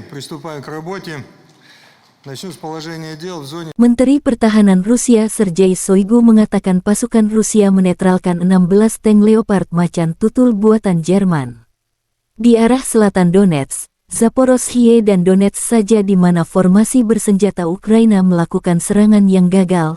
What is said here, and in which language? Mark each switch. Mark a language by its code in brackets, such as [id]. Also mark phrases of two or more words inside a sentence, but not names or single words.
[ru] Приступаем к работе. Начну с положения дел в зоне... [id] Menteri Pertahanan Rusia Sergei Shoigu mengatakan pasukan Rusia menetralkan 16 tank Leopard macan tutul buatan Jerman. Di arah selatan Donetsk, Zaporozhye dan Donetsk saja di mana formasi bersenjata Ukraina melakukan serangan yang gagal.